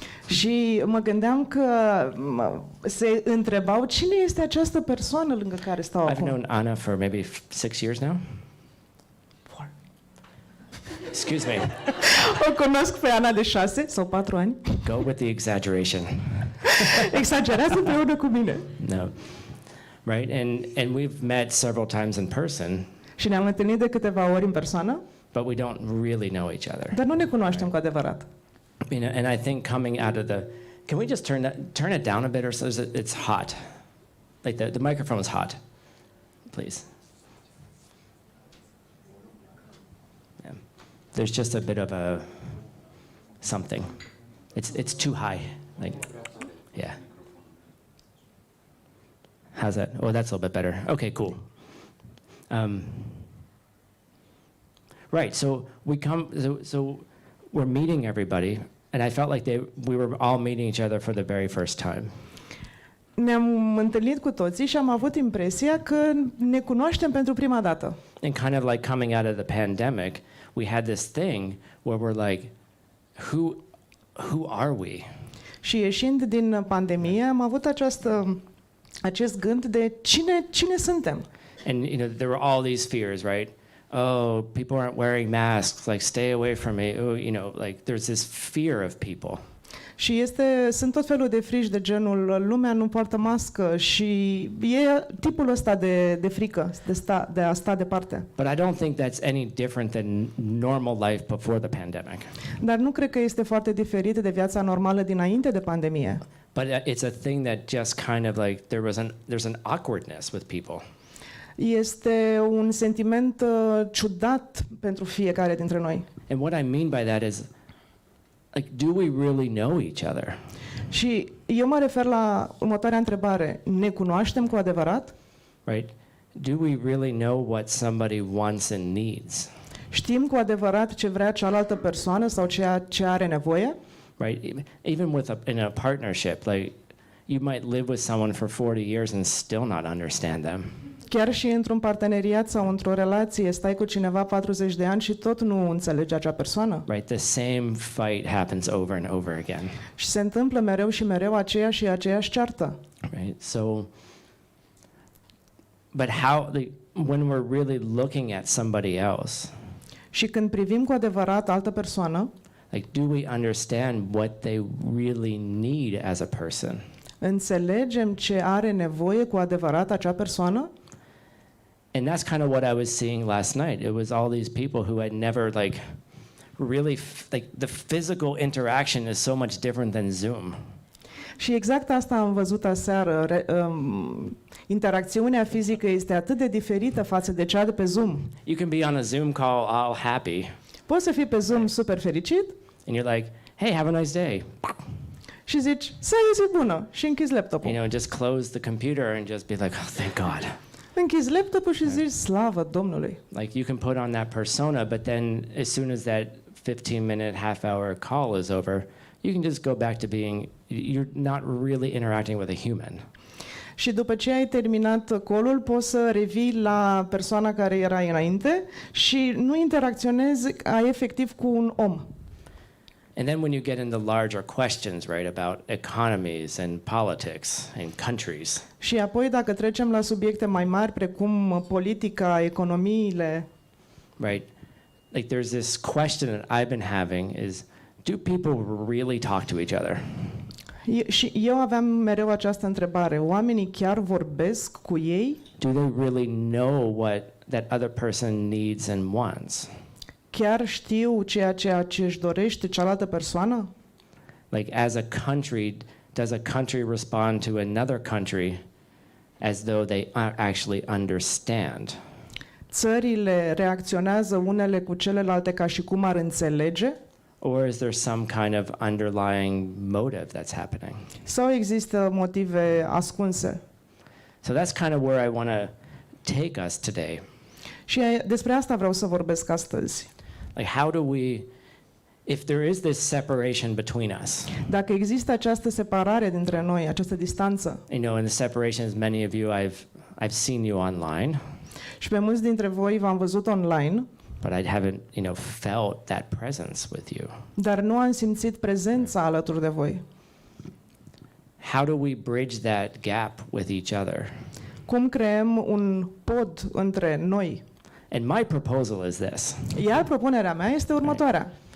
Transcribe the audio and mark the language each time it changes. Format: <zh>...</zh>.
<ro>Și mă gândeam că se întrebau cine este această persoană lângă care stau</ro> <en>I've</en> <ro>acum.</ro> <en>known Anna for maybe 6 years now. 4. Excuse me.</en> <ro>O cunosc pe Ana de 6 sau 4 ani.</ro> <en>Go with the exaggeration.</en> <ro>Exagerează împreună cu mine.</ro> <en>No. Right? And we've met several times in person.</en> <ro>Și ne-am întâlnit de câteva ori în persoană.</ro> <en>But we don't really know each other.</en> <ro>Dar nu ne cunoaștem cu adevărat.</ro> <en>You know, and I think coming out of can we just turn it down a bit, or so it's hot, like the microphone is hot, please. Yeah. There's just a bit of a something. It's too high, like yeah. How's that? Oh, that's a little bit better. Okay, cool. Right. So we come. So we're meeting everybody, and I felt like we were all meeting each other for the very first time.</en> <ro>Ne-am întâlnit cu toții și am avut impresia că ne cunoaștem pentru prima dată.</ro> <en>And kind of like coming out of the pandemic, we had this thing where we're like, who are we?</en> <ro>Și ieșind din pandemie, am avut acest gând de cine suntem.</ro> <en>And you know, there were all these fears, right? Oh, people aren't wearing masks, like stay away from me. Oh, you know, like there's this fear of people.</en> <ro>Și sunt tot felul de frici de genul lumea nu poartă mască și e tipul ăsta de frică, de a sta departe.</ro> <en>But I don't think that's any different than normal life before the pandemic.</en> <ro>Dar nu cred că este foarte diferit de viața normală dinainte de pandemie.</ro> <en>But it's a thing that just kind of like there's an awkwardness with people.</en> <ro>Este un sentiment ciudat pentru fiecare dintre noi.</ro> <en>And what I mean by that is, like, do we really know each other?</en> <ro>Și eu mă refer la următoarea întrebare. Ne cunoaștem cu adevărat?</ro> <en>Right? do we really know what somebody wants and needs?</en> <ro>Știm cu adevărat ce vrea cealaltă persoană sau ceea ce are nevoie?</ro> <en>Right? Even in a partnership, like you might live with someone for 40 years and still not understand them.</en> <ro>Chiar și într-un parteneriat sau într-o relație stai cu cineva 40 de ani și tot nu înțelegi acea persoană.</ro> <en>Right? The same fight happens over and over again.</en> <ro>Și se întâmplă mereu și mereu aceeași ceartă.</ro> <en>Right? So, but how, when we're really looking at somebody else,</en> <ro>Și când privim cu adevărat altă persoană,</ro> <en>like, do we understand what they really need as a person?</en> <ro>înțelegem ce are nevoie cu adevărat acea persoană?</ro> <en>And that's kind of what I was seeing last night. It was all these people who had never really the physical interaction is so much different than Zoom.</en> <ro>Și exact asta am văzut aseară. Interacțiunea fizică este atât de diferită față de cea de pe Zoom.</ro> <en>You can be on a Zoom call all happy</en> <ro>Poți să fii pe Zoom super fericit</ro> <en>and you're like, "Hey, have a nice day."</en> <ro>și zici, să ai o zi bună și închizi laptopul.</ro> <en>You know, just close the computer and just be like, "Oh, thank God."</en> <ro>Închizi laptopul și zici, slavă Domnului.</ro> <en>Like you can put on that persona, but then as soon as that 15-minute, half-hour call is over, you can just go back to being, you're not really interacting with a human.</en> <ro>Și după ce ai terminat call-ul, poți să revii la persoana care era înainte și nu interacționezi efectiv cu un om.</ro> <en>And then when you get into larger questions, right, about economies and politics and countries,</en> <ro>Și apoi dacă trecem la subiecte mai mari precum politica, economiile,</ro> <en>right, like there's this question that I've been having is, do people really talk to each other?</en> <ro>și eu aveam mereu această întrebare. Oamenii chiar vorbesc cu ei?</ro> <en>Do they really know what that other person needs and wants?</en> <ro>Chiar știu ceea ce își dorește cealaltă persoană?</ro> <en>Like as a country, does a country respond to another country as though they actually understand?</en> <ro>Țările reacționează unele cu celelalte ca și cum ar înțelege?</ro> <en>Or is there some kind of underlying motive that's happening?</en> <ro>Sau există motive ascunse?</ro> <en>So that's kind of where I want to take us today.</en> <ro>Și despre asta vreau să vorbesc astăzi.</ro> <en>Like how do we, if there is this separation between us,</en> <ro>Dacă există această separare dintre noi, această distanță,</ro> <en>you know, and the separation is many of you, I've seen you online,</en> <ro>și pe mulți dintre voi v-am văzut online,</ro> <en>but I haven't, you know, felt that presence with you.</en> <ro>dar nu am simțit prezența alături de voi.</ro> <en>How do we bridge that gap with each other?</en> <ro>Cum creăm un pod între noi?</ro> <en>And my proposal is this.</en> <ro>Iar propunerea mea este următoarea.</ro>